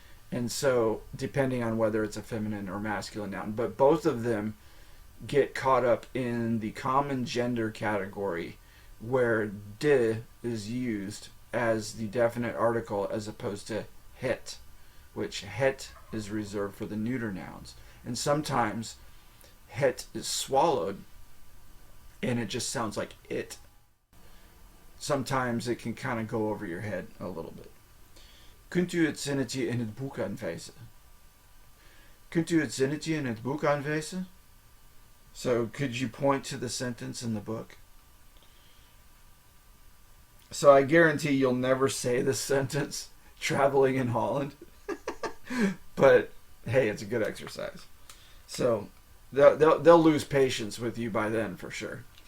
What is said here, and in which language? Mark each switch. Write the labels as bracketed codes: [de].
[en] And so, depending on whether it's a feminine or masculine noun, but both of them get caught up in the common gender category where de is used as the definite article as opposed to het, which het is reserved for the neuter nouns. And sometimes het is swallowed and it just sounds like it. Sometimes it can kind of go over your head a little bit. [nl] Kunt u het zinnetje in het boek aanwijzen? Kunt u het zinnetje in het boek aanwijzen? [en] So, could you point to the sentence in the book? So I guarantee you'll never say this sentence traveling in Holland. But hey, it's a good exercise. So they'll lose patience with you by then for sure.